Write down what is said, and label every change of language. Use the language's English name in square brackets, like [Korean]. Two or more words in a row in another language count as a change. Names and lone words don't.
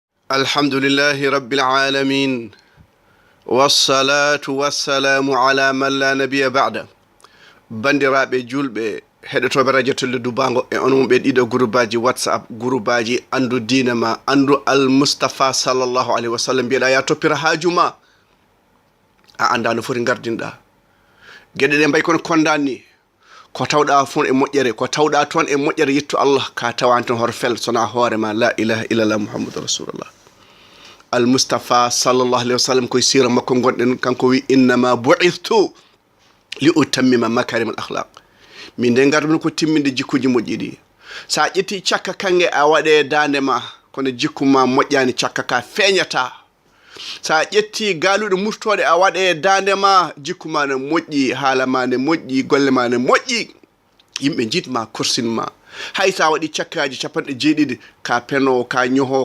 [Arabic] الحمد لله رب العالمين والصلاة والسلام على من لا نبي بعد [Fula] bandiraɓe julɓe heɗotoɓe radio tolledu bango e onon ɓe ɗiɗo groupe whatsapp groupe andu dina ma andu [Arabic] المصطفى صلى الله عليه وسلم [Fula] mbiyeɗa ya toppira haajuma a anda no foti gardinɗa gueɗe ɗe mbay kono kondani ko tawɗa fon e moƴƴere ko tawɗa toon e moƴƴere yettu Allah ka tawan toon hoto fel sona hoorema [Arabic] لا إله إلا الله محمد رسول الله المصطفى صلى الله عليه وسلم [Fula] koye sira makko gonɗen kanko wi [Arabic] إنما بعثت لأتمم مكارم الأخلاق [Fula] min de garɗum ko timminde jikkuji moƴƴiɗi sa ƴetti cakka kange a waɗe dande ma kono jikku ma moƴƴani cakka ka feeñata sa ƴetti galuɗo murtoɗe a waɗe dande ma jikku ma ne moƴƴi haala ma ne moƴƴi golle ma ne moƴƴi yimɓe jiitma korsinma hay sa waɗi cakkaji capanɗe jeeɗiɗi ka peno ka ñoho